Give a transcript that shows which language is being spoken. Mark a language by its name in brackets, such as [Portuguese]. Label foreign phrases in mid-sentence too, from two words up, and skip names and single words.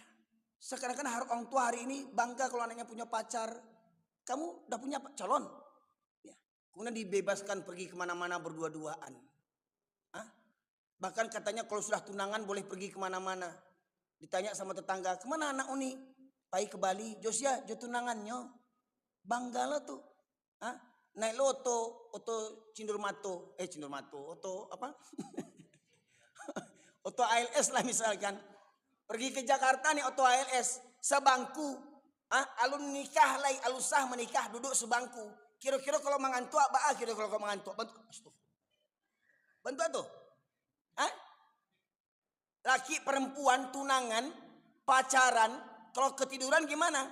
[Indonesian] Sekarang kan orang tua hari ini bangga kalau anaknya punya pacar. Kamu udah punya calon? Kemudian dibebaskan pergi kemana-mana berdua-duaan. Bahkan katanya kalau sudah tunangan boleh pergi kemana-mana. Ditanya sama tetangga, kemana anak Uni? [Minangkabau] Pai ke Bali, Josia, jo tunangannya. [Indonesian] Bangga lah tuh. [Minangkabau] Naik lo oto Cindurmato, oto apa? Oto ALS lah misalkan. [Indonesian] Pergi ke Jakarta nih oto ALS, sebangku. [Minangkabau] Alun nikah lagi, alusah menikah duduk sebangku. [Indonesian] Kira-kira kalau mengantuk apa? Kira-kira kalau mengantuk bantu. Bantu tuh. Laki perempuan tunangan, pacaran, kalau ketiduran gimana?